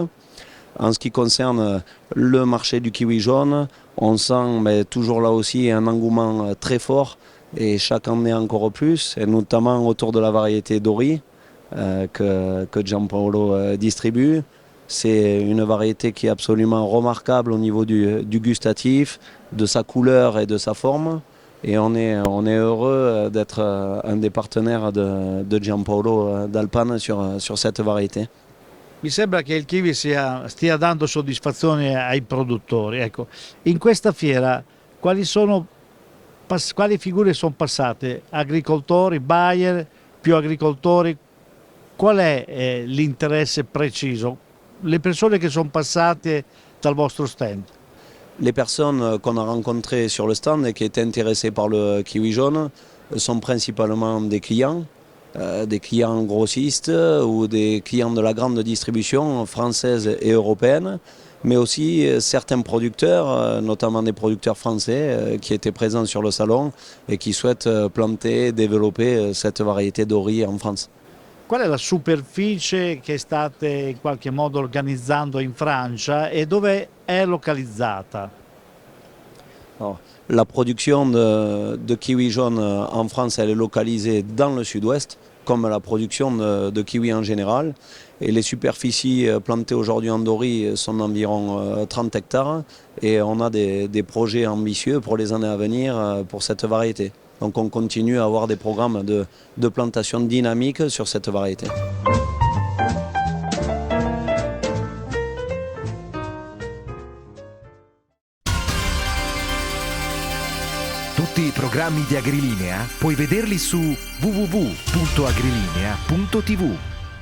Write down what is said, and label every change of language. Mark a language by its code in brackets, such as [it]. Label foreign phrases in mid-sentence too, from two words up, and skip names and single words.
[fr] En ce qui concerne le marché du kiwi jaune, on sent toujours là aussi un engouement très fort et chaque année encore plus, et notamment autour de la variété Dory que Giampaolo distribue. C'est une variété qui est absolument remarquable au niveau du gustatif, de sa couleur et de sa forme. Et on est heureux d'être un des partenaires de Giampaolo d'Alpan sur cette variété. [it] Mi sembra che il kiwi stia dando soddisfazione ai produttori. Ecco, in questa fiera quali figure sono passate? Agricoltori, buyer, più agricoltori? Qual è l'interesse preciso? Le persone che sono passate dal vostro stand? [fr] Les personnes qu'on a rencontrées sur le stand et qui étaient intéressées par le kiwi jaune sont principalement des clients grossistes ou des clients de la grande distribution française et européenne, mais aussi certains producteurs, notamment des producteurs français qui étaient présents sur le salon et qui souhaitent planter, développer cette variété Dory en France. [it] Qual è la superficie che state in qualche modo organizzando in Francia e dove è localizzata? [fr] Alors, la production de kiwi jaune en France, elle est localisée dans le sud-ouest, comme la production de kiwi en général. Et les superficies plantées aujourd'hui en Dory sont d'environ 30 hectares. Et on a des projets ambitieux pour les années à venir pour cette variété. Donc on continue à avoir des programmes de plantation dynamique sur cette variété. [it] Tutti i programmi di Agrilinea puoi vederli su www.agrilinea.tv.